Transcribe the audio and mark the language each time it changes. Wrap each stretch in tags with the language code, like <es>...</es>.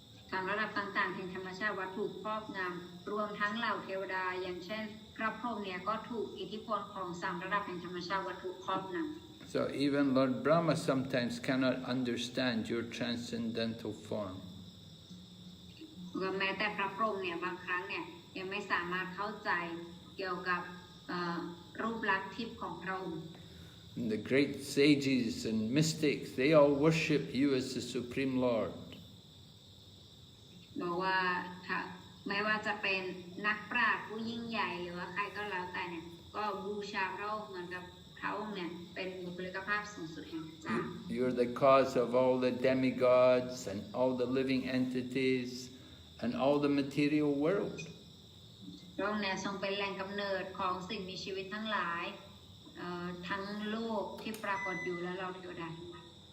<th>สามระดับต่างๆแห่งธรรมชาติวัตถุครอบงำรวมทั้งเหล่าเทวดาอย่างเช่นพระพรหมเนี่ยก็ถูกอิทธิพลของสามระดับแห่งธรรมชาติวัตถุครอบงำ</th> <en>So even Lord Brahma sometimes cannot understand your transcendental form.</en> <th>แม้แต่พระพรหมเนี่ยบางครั้งเนี่ยยังไม่สามารถเข้าใจเกี่ยวกับรูปลักษณ์ทิพย์ของพระองค์</th> <en>The great sages and mystics, they all worship you as the Supreme Lord.</en> <th>บอกว่าไม่ว่าจะเป็นนักปราชญ์ผู้ยิ่งใหญ่หรือว่าใครก็แล้วแต่เนี่ยก็บูชาพระองค์เหมือนกับพระองค์เนี่ยเป็นบุคลิกภาพสูงสุดแห่งเจ้า</th> <en>You're the cause of all the demigods and all the living entities and all the material world.</en> <th>พระองค์เนี่ยทรงเป็นแหล่งกำเนิดของสิ่งมีชีวิตทั้งหลายทั้งโลกที่ปรากฏอยู่และเราเทวดาทั้งหลาย</th>